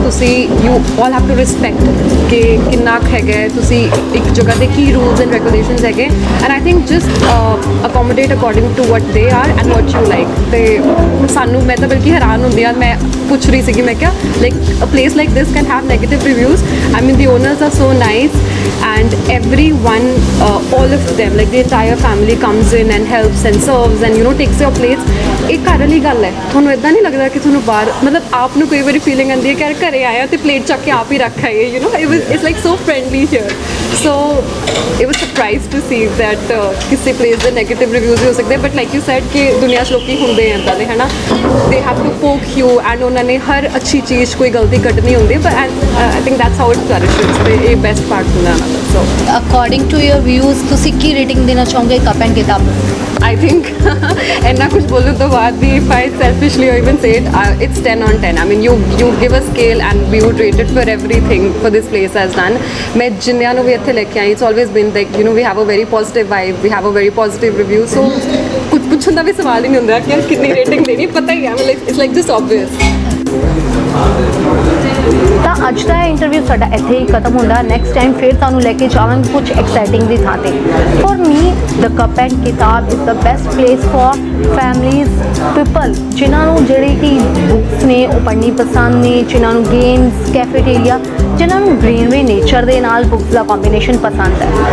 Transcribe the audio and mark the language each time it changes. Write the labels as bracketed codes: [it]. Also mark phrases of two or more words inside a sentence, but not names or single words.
[en] ਤੁਸੀਂ you all have to respect [pa] ਕਿ ਕਿੰਨਾ ਕੁ ਹੈਗਾ, ਤੁਸੀਂ ਇੱਕ ਜਗ੍ਹਾ ਦੇ ਕੀ [en] rules and regulations ਹੈਗੇ, and I think just accommodate according to what they are and what you like. [pa] ਤੇ ਸਾਨੂੰ, ਮੈਂ ਤਾਂ ਬਲਕਿ ਹੈਰਾਨ ਹੁੰਦੀ ਹਾਂ, ਮੈਂ ਪੁੱਛ ਰਹੀ ਸੀਗੀ, ਮੈਂ ਕਿਹਾ [en] like a place like this can have negative reviews? I mean the owners are so nice, and everyone, all of them, like the entire family comes in and helps and serves and takes your plates. [pa] ਇਹ ਘਰ ਵਾਲੀ ਗੱਲ ਹੈ। ਤੁਹਾਨੂੰ ਇਦਾਂ ਨਹੀਂ ਲੱਗਦਾ ਕਿ ਤੁਹਾਨੂੰ ਬਾਹਰ, ਮਤਲਬ ਆਪ ਨੂੰ ਕਈ ਵਾਰੀ ਫੀਲਿੰਗ ਆਉਂਦੀ ਹੈ ਕਿ ਯਾਰ ਘਰੇ ਆਇਆ ਤੇ ਪਲੇਟ ਚੱਕ ਕੇ ਆਪ ਹੀ ਰੱਖ ਆਈਏ, [en] it's like so friendly here. so it was surprise to see that [pa] ਕਿਸੇ ਪਲੇਸ ਦੇ [en] negative reviews [pa] ਵੀ ਹੋ ਸਕਦੇ, [en] but like you said [pa] ਕਿ ਦੁਨੀਆ 'ਚ ਲੋਕੀ ਹੁੰਦੇ ਆ ਇੱਦਾਂ ਦੇ, ਹੈ ਨਾ? [en] they have to poke you, and [pa] ਉਹਨਾਂ ਨੇ ਹਰ ਅੱਛੀ ਚੀਜ਼ ਕੋਈ ਗਲਤੀ ਕੱਢਣੀ ਹੁੰਦੀ, [en] but I think that's how it flourishes, [pa] ਤੇ ਇਹ [en] best part [pa] ਹੁੰਦਾ ਉਹਨਾਂ ਦਾ। ਸੋ [en] according to your views, [pa] ਤੁਸੀਂ ਕੀ ਰੇਟਿੰਗ ਦੇਣਾ ਚਾਹੋਗੇ ਕੱਪ ਐਂਡ ਕਿਤਾਬ ਨੂੰ? [en] I think [pa] ਇੰਨਾ ਕੁਝ ਬੋਲਣ ਤੋਂ ਬਾਅਦ ਵੀ, [en] if I selfishly or even say it, it's 10 on 10. I mean, you give a scale and we would rate it for everything for this place has done. [pa] ਮੈਂ ਜਿੰਨਿਆਂ ਨੂੰ ਵੀ ਇੱਥੇ ਲੈ ਕੇ ਆਈ, [en] it's always been like, we have a very positive vibe, we have a very positive review, so [pa] ਕੁਝ ਪੁੱਛਣ ਦਾ ਵੀ ਸਵਾਲ ਹੀ ਨਹੀਂ ਹੁੰਦਾ ਕਿ ਯਾਰ ਕਿੰਨੀ ਰੇਟਿੰਗ ਦੇਣੀ, ਪਤਾ ਹੀ ਹੈ, [en] it's like just obvious. [pa] ਤਾਂ ਅੱਜ ਦਾ ਇੰਟਰਵਿਊ ਸਾਡਾ ਇੱਥੇ ਹੀ ਖਤਮ ਹੁੰਦਾ। [en] next time [pa] ਫਿਰ ਤੁਹਾਨੂੰ ਲੈ ਕੇ ਜਾਵਾਂਗੇ ਕੁਝ ਐਕਸਾਈਟਿੰਗ ਦੀ ਥਾਂ 'ਤੇ। [en] for me the Cup and Kitab is the best place for families, people [pa] ਜਿਨ੍ਹਾਂ ਨੂੰ ਜਿਹੜੇ ਕਿ ਬੁੱਕਸ ਨੇ ਉਹ ਪੜ੍ਹਨੀ ਪਸੰਦ ਨੇ, ਜਿਨ੍ਹਾਂ ਨੂੰ ਗੇਮਸ, ਕੈਫੇਟੇਰੀਆ, ਜਿਨ੍ਹਾਂ ਨੂੰ [en] greenery nature [pa] ਦੇ ਨਾਲ ਬੁੱਕਸ ਦਾ ਕੰਬੀਨੇਸ਼ਨ ਪਸੰਦ ਹੈ।